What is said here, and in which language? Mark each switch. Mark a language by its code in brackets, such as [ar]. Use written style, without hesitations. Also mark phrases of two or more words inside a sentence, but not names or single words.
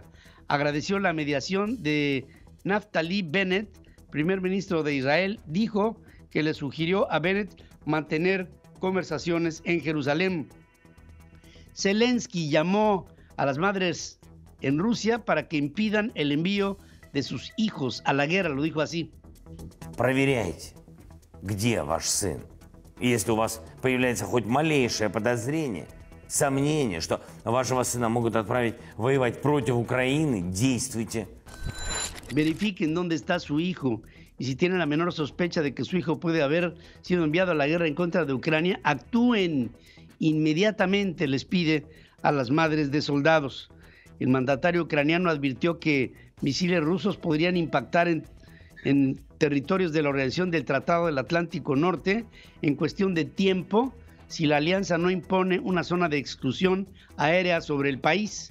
[es] Agradeció la mediación de Naftali Bennett, primer ministro de Israel. Dijo que le sugirió a Bennett mantener conversaciones en Jerusalén. Zelensky llamó a las madres en Rusia para que impidan el envío de sus hijos a la guerra, lo dijo así. [ru] Проверяйте, где ваш сын. И если у вас появляется хоть малейшее подозрение, сомнение, что вашего сына могут отправить воевать против Украины, действуйте. [es] Verifiquen dónde está su hijo y si tienen la menor sospecha de que su hijo puede haber sido enviado a la guerra en contra de Ucrania, actúen inmediatamente, les pide a las madres de soldados. El mandatario ucraniano advirtió que misiles rusos podrían impactar en territorios de la Organización del Tratado del Atlántico Norte en cuestión de tiempo si la alianza no impone una zona de exclusión aérea sobre el país.